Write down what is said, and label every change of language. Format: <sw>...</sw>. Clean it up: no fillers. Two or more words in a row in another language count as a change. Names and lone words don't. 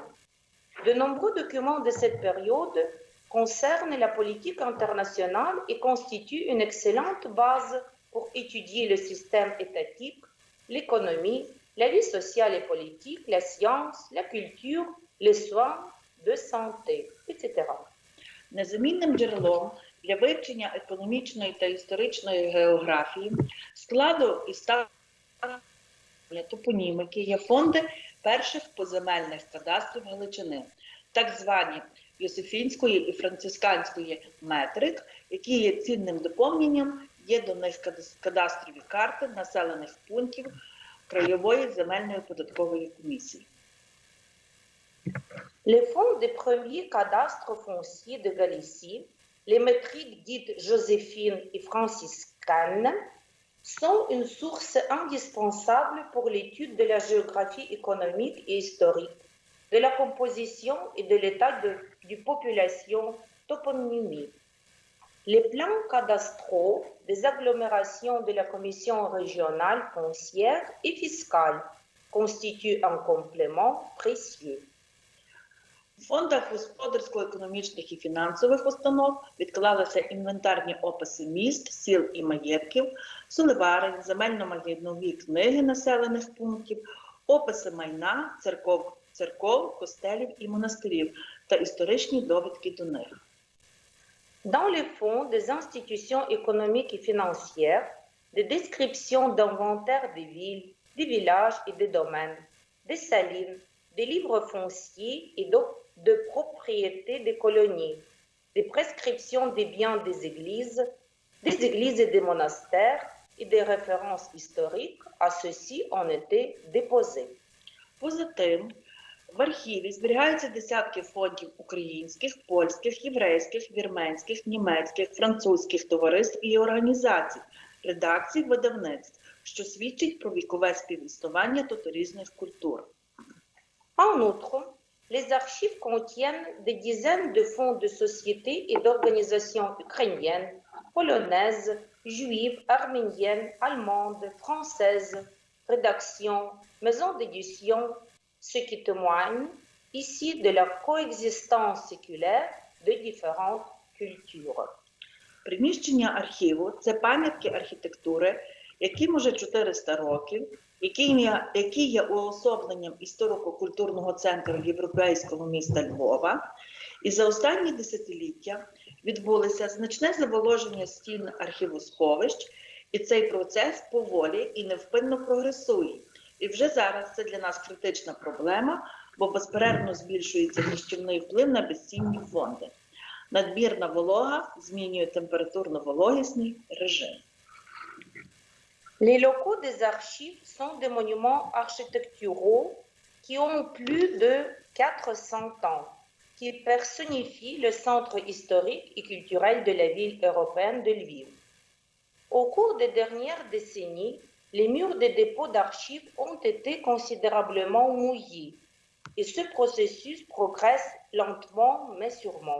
<fr>De nombreux documents de cette période concernent la politique internationale et constituent une excellente base pour étudier le système étatique, l'économie, la vie sociale et politique, la science, la culture, les soins de santé, etc.</fr> <uk>Незамінним джерелом для вивчення економічної та історичної географії, складу і ставлення топонімики є фонди перших поземельних кадастрів Галичини, так звані Йосифінської і Францисканської метрик, які є цінним доповненням, є до них кадастрові карти населених пунктів Краєвої земельної податкової комісії.</uk> <fr>Les fonds des premiers cadastres fonciers de Galicie, les métriques dites joséphines et franciscaines, sont une source indispensable pour l'étude de la géographie économique et historique, de la composition et de l'état de population toponymique. Les plans cadastraux des agglomérations de la Commission régionale foncière et fiscale constituent un complément précieux.</fr> <uk>У фондах господарсько-економічних і фінансових установ відклалися інвентарні описи міст, сіл і маєтків, соливарень, земельно-майнові книги населених пунктів, описи майна, церков, костелів і монастирів та історичні довідки до них.</uk> <fr>Dans les fonds des institutions économiques et financières, des descriptions d'inventaires des villes, des villages et des domaines, des salines, des livres fonciers et de propriété des colonies, des prescriptions des biens des églises et des monastères et des références historiques à ceux-ci ont été déposées.</fr> <uk>Поза тим, В архіві зберігаються десятки фондів українських, польських, єврейських, вірменських, німецьких, французьких товариств і організацій, редакцій, видавництв, що свідчить про вікове співіснування тут різних культур.</uk> <fr>En outre, les archives contiennent des dizaines de fonds de sociétés et d'organisations ukrainiennes, polonaises, juives, arméniennes, allemandes, françaises, rédactions, maisons d'édition, ce qui témoigne ici de la coexistence séculaire de différentes cultures.</fr> <uk>Приміщення архіву – це пам'ятки архітектури, яким уже 400 років, які є уособленням історико-культурного центру європейського міста Львова, і за останні десятиліття відбулося значне заволоження стін архівосховищ, і цей процес поволі і невпинно прогресує. І вже зараз це для нас критична проблема, бо безперервно збільшується нищівний вплив на безцінні фонди. Надмірна волога змінює температурно-вологісний режим.</uk> <fr>Les locaux des archives sont des monuments architecturaux qui ont plus de 400 ans, qui personnifient le centre historique et culturel de la ville européenne de Lviv. Au cours des dernières décennies, les murs des dépôts d'archives ont été considérablement mouillés et ce processus progresse lentement mais sûrement.</fr>